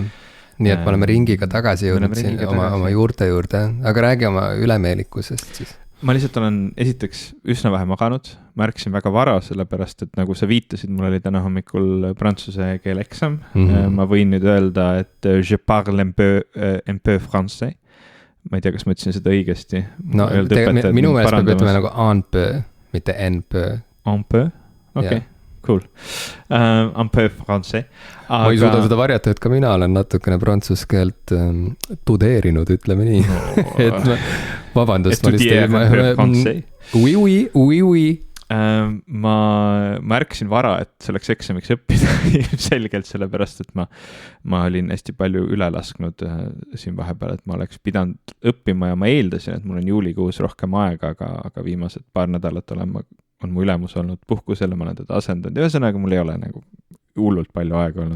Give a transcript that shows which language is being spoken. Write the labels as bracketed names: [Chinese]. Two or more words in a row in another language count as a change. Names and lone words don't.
[Estonian] Nii et me oleme ringiga tagasi jõudnud siin oma juurte juurde, aga räägi oma ülemeelikusest siis. Ma lihtsalt olen esiteks üsna vähe maganud, ma ärkasin väga vara, sellepärast, et nagu sa viitasid, mul oli täna hommikul prantsuse keele eksam. Ma võin nüüd öelda, et [French] je parle un peu français. [Estonian] Ma ei tea, kas ma ütlesin seda õigesti. No, minu meelest peab ütlema nagu [French] un peu, [Estonian] mitte [French] en peu. Un peu? Okei. Cool. Un peu français. [Estonian] Aga... Ma ei suuda seda varjata, et ka mina olen natukene prantsuse keelt tudeerinud, ütleme nii. Et vabandust. Oui. Ma ärkasin vara, et selleks eksamiks õppida selgelt sellepärast, et ma olin hästi palju üle lasknud siin vahepeal, et ma oleks pidanud õppima ja ma eeldasin, et mul on juulikuus rohkem aega, aga viimased paar nädalat on mu ülemus olnud puhkusele, ma olen teda asendanud ja ühesõnaga mul ei ole nagu hullult palju aega olnud.